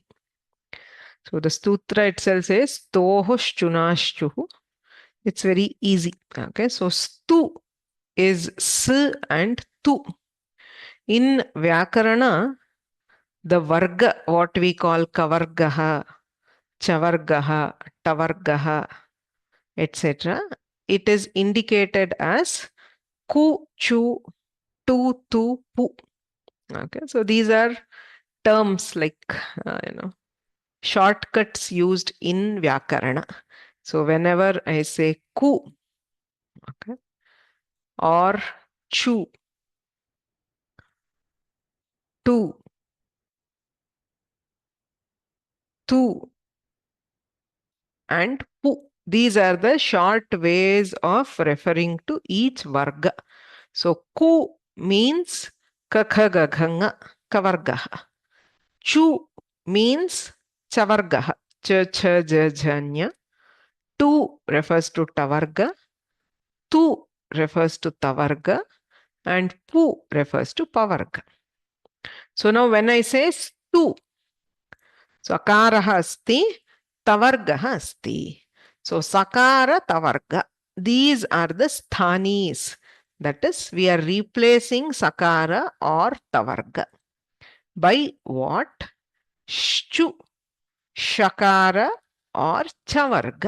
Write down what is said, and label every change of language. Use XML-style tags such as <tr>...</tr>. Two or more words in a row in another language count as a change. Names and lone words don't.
<en>So the stutra itself says</en> <sa>स्तोः श्चुना श्चुः.</sa> <en>It's very easy. Okay, so stu is s and tu. In Vyakarana, the varga, what we call</en> <sa>कवर्गः, चवर्गः, टवर्गः,</sa> <en>etc., it is indicated as ku, chu, tu, tu, pu. Okay, so these are terms like, shortcuts used in Vyakarana. So whenever I say ku, okay, or chu, tu, tu, and pu, these are the short ways of referring to each varga. So ku means</en> <sa>कख कवर्गः.</sa> <en>Chu means chavargaha,</en> <sa>च छ ज झञ.</sa> <en>Tu refers to tavarga. Tu refers to tavarga. And pu refers to pavarga. So now when I say stu, so</en> <sa>सकारः अस्ति, तवर्गः अस्ति.</sa> <en>So sakara tavarga. These are the sthanis. That is, we are replacing sakara or tavarga. By what? Shchu, shakara or chavarga.</en>